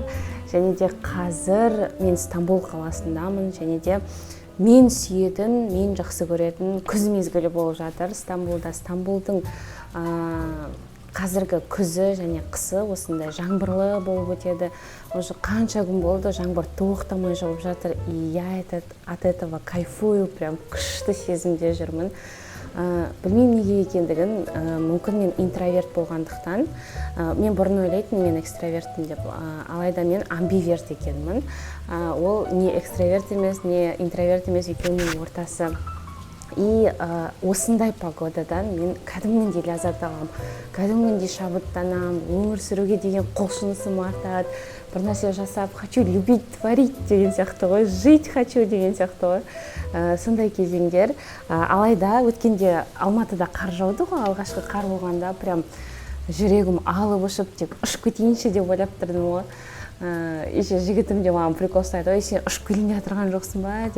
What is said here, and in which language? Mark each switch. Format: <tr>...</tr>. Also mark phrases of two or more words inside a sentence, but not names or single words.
<kk>Және де қазір мен Стамбул қаласындамын, және де мен сүйетін, мен жақсы көретін күз мезгілі болып жатыр Стамбулда. Стамбулдың қазіргі күзі және қысы осындай жаңбырлы болып өтеді. Уже қанша күн болды, жаңбыр тоқтамай жауып жатыр.</kk> <ru>И я от этого кайфую, прям</ru> <kk>күшті сезімде жүрмін. Білмеймін неге екендігін, мүмкін мен интроверт болғандықтан. Мен бұрын ойлайтын, мен экстравертпін деп, алайда мен амбиверт екенмін. Ол не экстраверт емес, не интроверт емес, екеуінің ортасы. И осындай погодадан мен кәдімгідей ләззат аламын, кәдімгідей шабыттанамын, өмір сүруге деген құлшынысым артады. Бір нәрсе жасап,</kk> <ru>хочу любить, творить</ru> <kk>деген сияқты ғой,</kk> <ru>жить хочу</ru> <kk>деген сияқты ғой. Сондай кезеңдер. Алайда өткенде Алматыда қар жауды ғой, алғашқы қар болғанда прям жүрегім алып ұшып, тек ұшып кетейінші деп ойлап тұрдым ғой. Еше жігітім де маған прикол ұстайды, ой, сен ұшып келейін деп тұрған жоқсың ба деп.</kk>